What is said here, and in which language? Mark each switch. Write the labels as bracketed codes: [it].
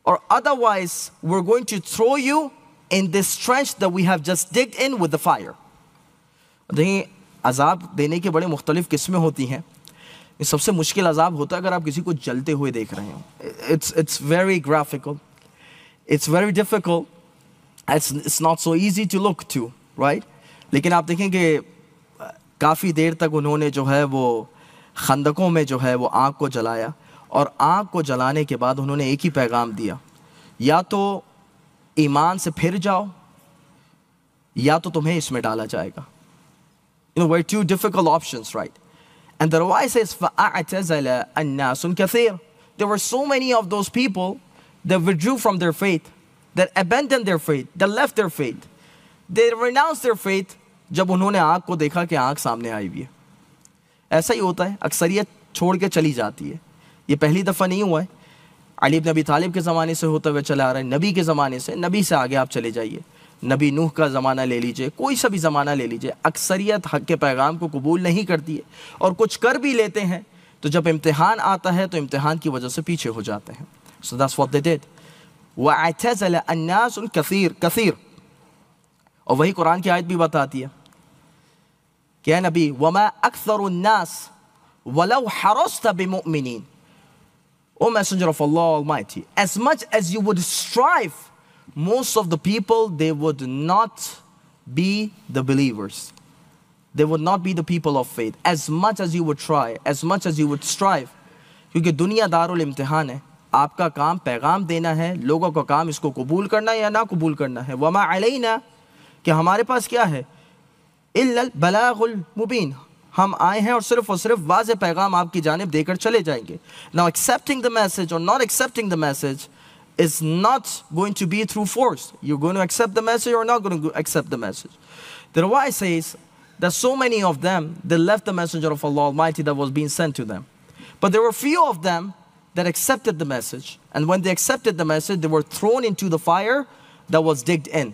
[en] or otherwise we're going to throw you in this trench that we have just digged in with the fire. [ur] دیکھیں عذاب دینے کے بڑے مختلف قسمیں ہوتی ہیں. سب سے مشکل عذاب ہوتا ہے اگر آپ کسی کو جلتے ہوئے دیکھ رہے ہوں. [en] It's very graphical. It's very difficult. It's not so easy to look to, right? [ur] لیکن آپ دیکھیں کہ کافی دیر تک انہوں نے جو ہے وہ خندقوں میں جو ہے وہ آگ کو جلایا اور آگ کو جلانے کے بعد انہوں نے ایک ہی پیغام دیا, یا تو ایمان سے پھر جاؤ یا تو تمہیں اس میں ڈالا جائے گا. [en] You know, were two difficult options, right? And the Rawi says, [ar] فَأَعْتَزَلَ النَّاسٌ كَثِيرٌ. [en] There were so many of those people that withdrew from their faith, that abandoned their faith, that left their faith. They renounced their faith [ur] جب انہوں نے آگ کو دیکھا کہ آگ سامنے آئی ہوئی ہے. ایسا ہی ہوتا ہے, اکثریت چھوڑ کے چلی جاتی ہے. یہ پہلی دفعہ نہیں ہوا ہے, علی بن ابی طالب کے زمانے سے ہوتا ہوئے چلا آ رہا ہے, نبی کے زمانے سے, نبی سے آگے آپ چلے جائیے, نبی نوح کا زمانہ لے لیجئے, کوئی سا بھی زمانہ لے لیجئے, اکثریت حق کے پیغام کو قبول نہیں کرتی ہے. اور کچھ کر بھی لیتے ہیں تو جب امتحان آتا ہے تو امتحان کی وجہ سے پیچھے ہو جاتے ہیں. [en] So that's what they did. [ar] وَاعْتَزَلَ النَّاسُ كَثِيرٌ. [ur] اور وہی قرآن کی آیت بھی بتاتی ہے کہ اے نبی, [ar] وَمَا أَكْثَرُ النَّاسِ وَلَوْ حَرَصْتَ بِمُؤْمِنِينَ. [en] O Messenger of Allah Almighty, as much as you would strive, most of the people, they would not be the believers. They would not be the people of faith. As much as you would try, as much as you would strive. [ur] کیونکہ دنیا دار الامتحان ہے, آپ کا کام پیغام دینا ہے, لوگوں کا کام اس کو قبول کرنا ہے یا نہ قبول کرنا ہے. [ar] وما علینا, [ur] کہ ہمارے پاس کیا ہے, [ar] الا البلاغ المبین, [ur] ہم آئے ہیں اور صرف واضح پیغام آپ کی جانب دے کر چلے جائیں گے. [en] Now accepting the message or not accepting the message is not going to be through force. You're going to accept the message or not going to accept the message. The Rawi says that so many of them, they left the Messenger of Allah Almighty that was being sent to them. But there were few of them that accepted the message. And when they accepted the message, they were thrown into the fire that was digged in.